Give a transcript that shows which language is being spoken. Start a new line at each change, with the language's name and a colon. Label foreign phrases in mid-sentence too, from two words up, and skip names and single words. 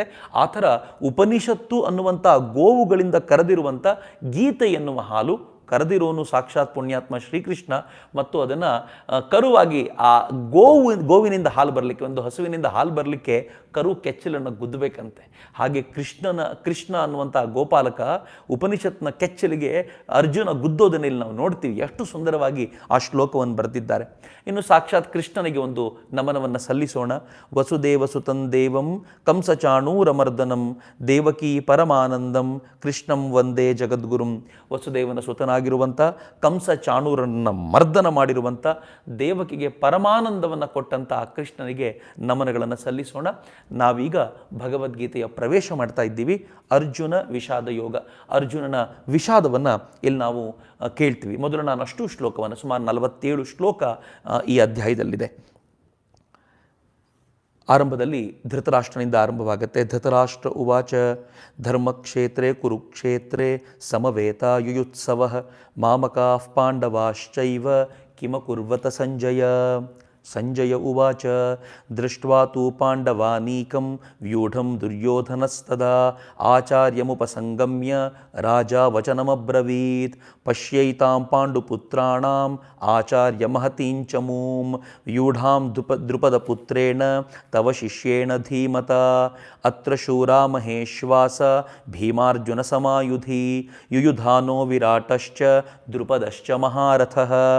Kannada: ಆ ಥರ ಉಪನಿಷತ್ತು ಅನ್ನುವಂಥ ಗೋವುಗಳಿಂದ ಕರೆದಿರುವಂಥ ಗೀತೆ ಎನ್ನುವ ಹಾಲು, ಕರೆದಿರೋನು ಸಾಕ್ಷಾತ್ ಪುಣ್ಯಾತ್ಮ ಶ್ರೀಕೃಷ್ಣ, ಮತ್ತು ಅದನ್ನು ಕರುವಾಗಿ ಆ ಗೋವಿನಿಂದ ಹಾಲು ಬರಲಿಕ್ಕೆ, ಒಂದು ಹಸುವಿನಿಂದ ಹಾಲು ಬರಲಿಕ್ಕೆ ಕರು ಕೆಚ್ಚಲನ್ನು ಗುದ್ದಬೇಕಂತೆ. ಹಾಗೆ ಕೃಷ್ಣ ಅನ್ನುವಂಥ ಗೋಪಾಲಕ ಉಪನಿಷತ್ನ ಕೆಚ್ಚಲಿಗೆ ಅರ್ಜುನ ಗುದ್ದೋದನ್ನ ಇಲ್ಲಿ ನಾವು ನೋಡ್ತೀವಿ. ಎಷ್ಟು ಸುಂದರವಾಗಿ ಆ ಶ್ಲೋಕವನ್ನು ಬರೆದಿದ್ದಾರೆ. ಇನ್ನು ಸಾಕ್ಷಾತ್ ಕೃಷ್ಣನಿಗೆ ಒಂದು ನಮನವನ್ನು ಸಲ್ಲಿಸೋಣ.
Sanskrit: ವಸುದೇವ ಸುತಂ ದೇವಂ ಕಂಸಚಾಣೂರಮರ್ದನಂ ದೇವಕೀ ಪರಮಾನಂದಂ ಕೃಷ್ಣಂ ವಂದೇ ಜಗದ್ಗುರುಂ.
Kannada: ವಸುದೇವನ ಸುತನಾಗಿರುವಂಥ ಕಂಸ ಚಾಣೂರನ್ನು ಮರ್ದನ ಮಾಡಿರುವಂಥ ದೇವಕಿಗೆ ಪರಮಾನಂದವನ್ನು ಕೊಟ್ಟಂಥ ಆ ಕೃಷ್ಣನಿಗೆ ನಮನಗಳನ್ನು ಸಲ್ಲಿಸೋಣ. ನಾವೀಗ ಭಗವದ್ಗೀತೆಯ ಪ್ರವೇಶ ಮಾಡ್ತಾ ಇದ್ದೀವಿ. ಅರ್ಜುನ ವಿಷಾದ ಯೋಗ, ಅರ್ಜುನನ ವಿಷಾದವನ್ನು ಇಲ್ಲಿ ನಾವು ಕೇಳ್ತೀವಿ. ಮೊದಲು ನಾನು ಅಷ್ಟು ಶ್ಲೋಕವನ್ನು, ಸುಮಾರು 47 ಶ್ಲೋಕ ಈ ಅಧ್ಯಾಯದಲ್ಲಿದೆ. ಆರಂಭದಲ್ಲಿ ಧೃತರಾಷ್ಟ್ರನಿಂದ ಆರಂಭವಾಗುತ್ತೆ.
Sanskrit: ಧೃತರಾಷ್ಟ್ರ ಉವಾಚ ಧರ್ಮಕ್ಷೇತ್ರೇ ಕುರುಕ್ಷೇತ್ರೇ ಸಮವೇತ ಯುಯುತ್ಸವಃ ಮಾಮಕಾಃ ಪಾಂಡವಾಶ್ಚೈವ ಕಿಮಕುರ್ವತ ಸಂಜಯ. ಸಂಜಯ ಉವಾಚ ದೃಷ್ಟ್ವಾ ತು ಪಾಂಡವಾನೀಕಂ ವ್ಯೂಢಂ ದುರ್ಯೋಧನಸ್ತದಾ ಆಚಾರ್ಯಮುಪಸಂಗಮ್ಯ ರಾಜಾ ವಚನಮಬ್ರವೀತ್ ಪಶ್ಯೈತಾಂ ಪಾಂಡುಪುತ್ರಾಣಾಂ ಆಚಾರ್ಯ ಮಹತೀಂಚಮೂಂ ವ್ಯೂಢಾಂ ದ್ರುಪದಪುತ್ರೇಣ ತವ ಶಿಷ್ಯೇಣ ಧೀಮತ ಅತ್ರ ಶೂರಾ ಮಹೇಶ್ವಾಸ ಭೀಮಾರ್ಜುನ ಸಮಾಯುಧಿ ಯುಯುಧಾನೋ ವಿರಾಟಶ್ಚ ದ್ರುಪದಶ್ಚ ಮಹಾರಥಃ